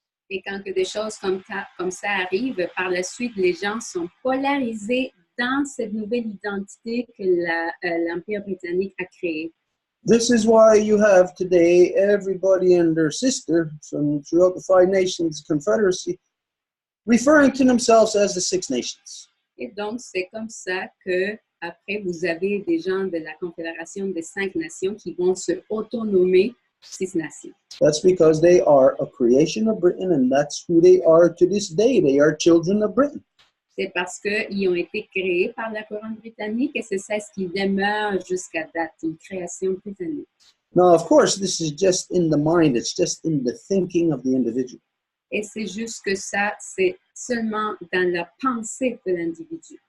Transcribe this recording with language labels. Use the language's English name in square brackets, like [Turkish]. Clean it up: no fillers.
[French] Et quand que des choses comme ça arrivent, par la suite, les gens sont polarisés dans cette nouvelle identité que l'Empire britannique a créée. [English] This is why you have today everybody and their sister from throughout the Five Nations Confederacy referring to themselves as the Six Nations. [French] Et donc, c'est comme ça que après vous avez des gens de la Confédération des 5 nations qui vont se autonommer 6 nations. [English] That's because they are a creation of Britain, and that's who they are to this day. They are children of Britain. [French] C'est parce qu'ils ont été créés par la couronne britannique et c'est ça ce qui demeure jusqu'à date, une création britannique. [English] Now, of course, this is just in the mind. It's just in the thinking of the individual. [French] Et c'est juste que ça, c'est seulement dans la pensée de l'individu.